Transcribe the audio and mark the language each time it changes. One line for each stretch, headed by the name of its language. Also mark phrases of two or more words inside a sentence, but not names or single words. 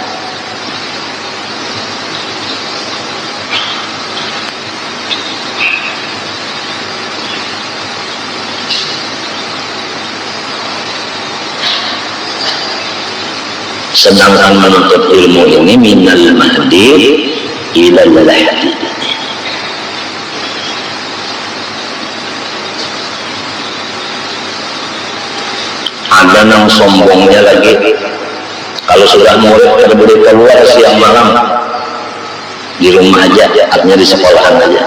Indonesian: Sedangkan menuntut ilmu ini
Arabic: minal mahdi ilal lahdi.
Indonesian: Ada yang sombongnya lagi, kalau sudah murid boleh keluar siang malam di rumah aja, artinya di sekolahan aja.